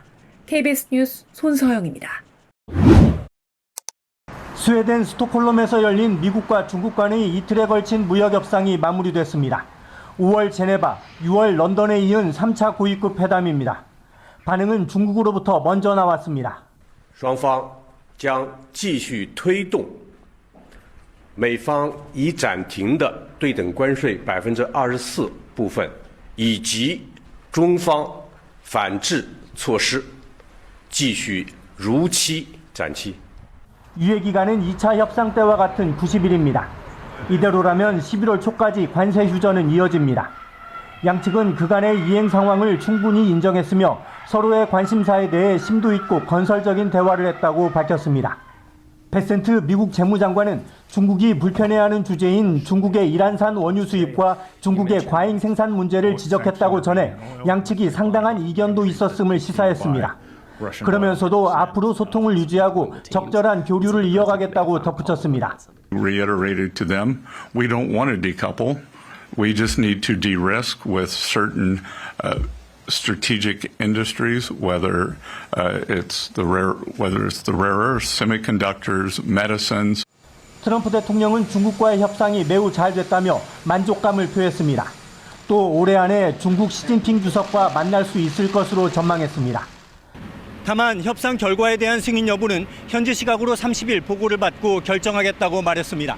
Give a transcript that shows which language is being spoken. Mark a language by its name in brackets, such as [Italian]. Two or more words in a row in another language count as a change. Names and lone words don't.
[Korean] KBS 뉴스 손서영입니다. 스웨덴 스톡홀름에서 열린 미국과 중국 간의 이틀에 걸친 무역 협상이 마무리됐습니다. 5월 제네바, 6월 런던에 이은 3차 고위급 회담입니다. 반응은 중국으로부터 먼저 나왔습니다. [Chinese] 双方将继续推动美方已暂停的对等关税24%部分，以及中方反制措施，继续如期展期。 [Korean] 유예 기간은 2차 협상 때와 같은 90일입니다. 이대로라면 11월 초까지 관세 휴전은 이어집니다. 양측은 그간의 이행 상황을 충분히 인정했으며 서로의 관심사에 대해 심도 있고 건설적인 대화를 했다고 밝혔습니다. 베센트 미국 재무장관은 중국이 불편해하는 주제인 중국의 이란산 원유 수입과 중국의 과잉 생산 문제를 지적했다고 전해 양측이 상당한 이견도 있었음을 시사했습니다. 그러면서도 앞으로 소통을 유지하고 적절한 교류를 이어가겠다고 덧붙였습니다. [English] Reiterated to them, we don't want to decouple. We just need to de-risk with certain strategic industries, whether it's the rare earths, semiconductors, medicines. [Korean] 트럼프 대통령은 중국과의 협상이 매우 잘 됐다며 만족감을 표했습니다. 또 올해 안에 중국 시진핑 주석과 만날 수 있을 것으로 전망했습니다. 다만 협상 결과에 대한 승인 여부는 현지 시각으로 30일 보고를 받고 결정하겠다고 말했습니다.